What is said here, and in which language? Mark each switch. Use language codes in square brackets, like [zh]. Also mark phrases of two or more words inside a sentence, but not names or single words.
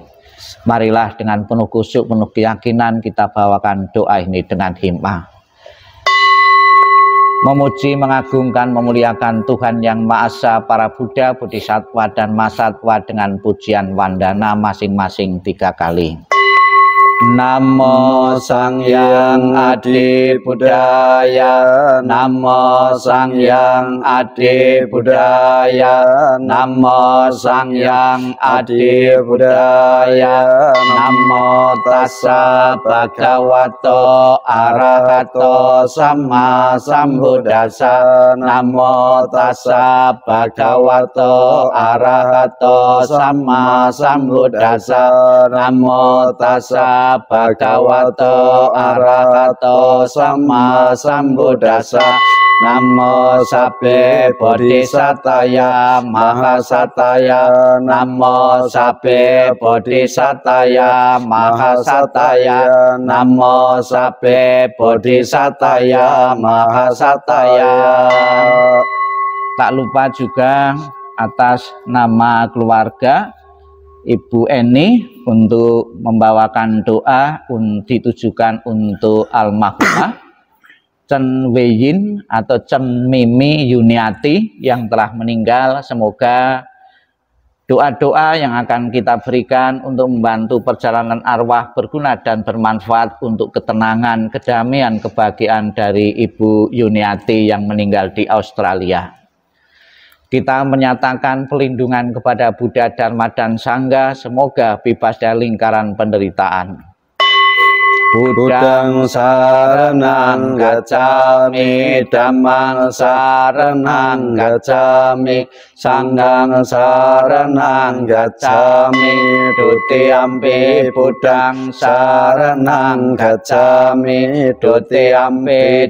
[id] Marilah dengan penuh khusyuk, penuh keyakinan kita bawakan doa ini dengan himmah. Memuji, mengagungkan, memuliakan Tuhan Yang Maha Esa, para Buddha, Bodhisattva, dan Mahasatwa dengan pujian wandana masing-masing 3 kali. [pi] Namo Sang Hyang Adi Budaya, Namo Sang Hyang Adi Budaya, Namo Sang Hyang Adi Budaya, Namo Tassa Bhagavato Arahato Sama Sambuddhassa, Namo Tassa Bhagavato Arahato Sama Sambuddhassa, Namo Tassa Bhagavato Arahato Sama Sambuddhassa, Namo Sabbe Bodhisataya Mahasataya, Namo Sabbe Bodhisataya Mahasataya, Namo Sabbe Bodhisataya Mahasataya. [id] Tak lupa juga atas nama keluarga Ibu Eni untuk membawakan doa ditujukan untuk almarhumah Chen Weiyin atau Chen Mimi Yuniati yang telah meninggal. Semoga doa-doa yang akan kita berikan untuk membantu perjalanan arwah berguna dan bermanfaat untuk ketenangan, kedamaian, kebahagiaan dari Ibu Yuniati yang meninggal di Australia. Kita menyatakan pelindungan kepada Buddha, Dharma, dan Sangha, semoga bebas dari lingkaran penderitaan. [pi] Buddhang saranang gacchami, Dhammang saranang gacchami, Sanghang saranang gacchami, Dutiyampi Buddhang saranang gacchami, Dutiyampi